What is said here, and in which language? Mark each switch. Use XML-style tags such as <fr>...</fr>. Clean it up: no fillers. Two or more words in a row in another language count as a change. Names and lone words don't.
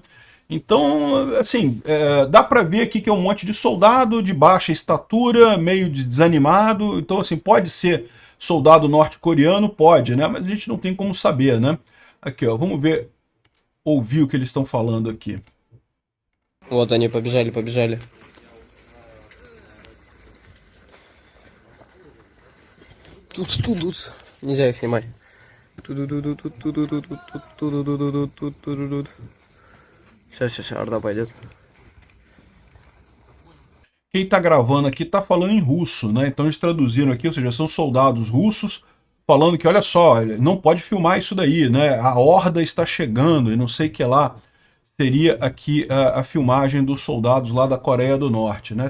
<pt>Então, assim, dá para ver aqui que é um monte de soldado de baixa estatura, meio desanimado. Então, assim, pode ser soldado norte-coreano? Pode, né? Mas a gente não tem como saber, né? Aqui, ó, vamos ver, ouvir o que eles estão falando aqui.</pt> <ru>Вот они побежали, побежали. Тут. Нельзя их снимать. Сейчас, Орда пойдет.</ru> <pt>Quem está gravando aqui está falando em russo, né? Então eles traduziram aqui, ou seja, são soldados russos falando que, olha só, não pode filmar isso daí, né? A horda está chegando e não sei o que lá. Seria aqui a filmagem dos soldados lá da Coreia do Norte, né?</pt>